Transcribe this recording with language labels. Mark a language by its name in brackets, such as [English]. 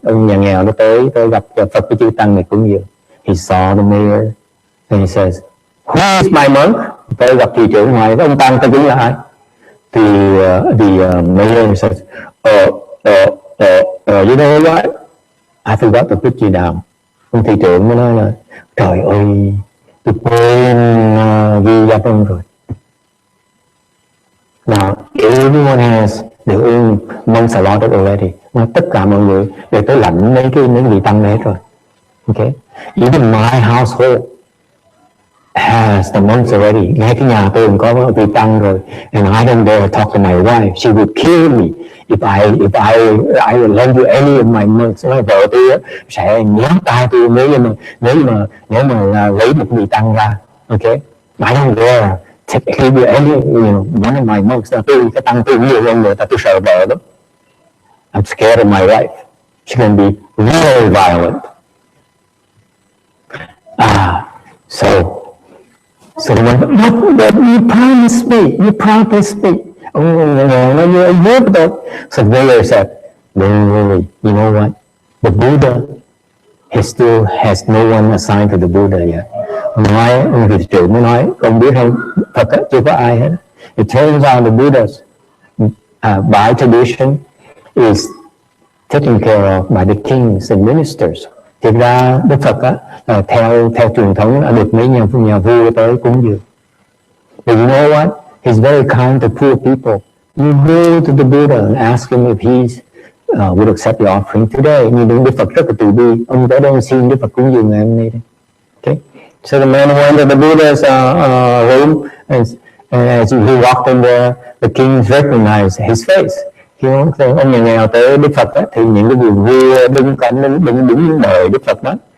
[Vietnamese] Ông nhà nghèo nó tới gặp Phật với chư tăng này cúng dường. [English] He saw the mayor and he says, "Who is my monk?" [Vietnamese] Tới gặp thị trưởng hỏi ông tăng ta cúng là ai? [English] The mayor says, you know what? I forgot to put you down. [Vietnamese] Ông thị trưởng mới nói là trời ơi, tôi quên ghi danh ông rồi. [English] Now everyone has their own monks allotted already. [Vietnamese] Tất cả mọi người đều tới lãnh mấy vị tăng đấy rồi. [English] Okay, even my household has the monks already. [Vietnamese] Ngay cái nhà tôi cũng có vị tăng rồi. [English] And I don't dare talk to my wife. She would kill me if I lend you any of my monks. [Vietnamese] Nói vợ tôi sẽ nhắm tay tôi nếu mà lấy một vị tăng ra. [English] Okay, I don't dare give you any, one of my monks. [Vietnamese] Cái tăng tôi nhiều hơn người ta, tôi sợ vợ đó. [English] I'm scared of my wife. She can be very violent. So but you promised me. You heard that. So the mayor said, don't worry, you know what? The Buddha, he still has no one assigned to the Buddha yet. [Vietnamese] Ông thị trưởng mới nói, ông biết không, Phật chưa có ai hết. [English] It turns out the Buddha's by tradition is taken care of by the kings and ministers. [Vietnamese] Thực ra Đức Phật theo truyền thống đã được mấy nhà vua tới cúng dường. [English] But you know what? He's very kind to poor people. You go to the Buddha and ask him if he would accept the offering today. [Vietnamese] Nhưng Đức Phật rất là từ bi. Ông tới đây xin Đức Phật cúng dường ngày hôm nay. [English] Okay. So the man went to the Buddha's room, and as he walked in there, the king recognized his face. [Vietnamese] Khi ông nhà nghèo tới Đức Phật thì những cái vị vua đứng đợi Đức Phật đó.